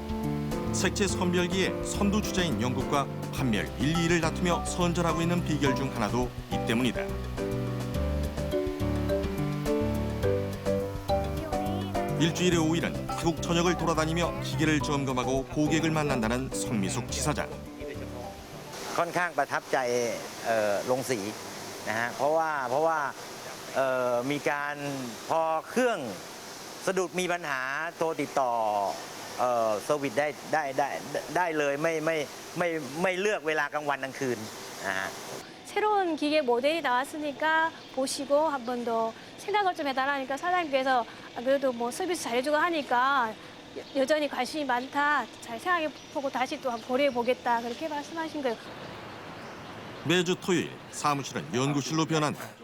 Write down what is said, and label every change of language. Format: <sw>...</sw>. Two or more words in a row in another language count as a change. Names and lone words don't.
<ko>색채 선별기의 선두주자인 영국과 판멸 1, 2위를 다투며 선전하고 있는 비결 중 하나도 이 때문이다. 일주일에 5일은 태국 전역을 돌아다니며 기계를 점검하고 고객을 만난다는 성미숙 지사장.</ko> <th>ค่อนข้างประทับใจโรงสีนะฮะเพราะว่ามีการพอเครื่องสะดุดมีปัญหาโทรติดต่อเซอร์วิสได้เลยไม่เลือกเวลากลางวันกลางคืนนะฮะ</th> <ko>새로운 기계 모델이 나왔으니까 보시고 한 번 더 생각을 좀 해달라니까 사장님께서 그래도 뭐 서비스 잘해주고 하니까 여전히 관심이 많다. 잘 생각해보고 다시 또 한번 고려해보겠다. 그렇게 말씀하신 거예요. 매주 토요일 사무실은 연구실로 변한다.</ko>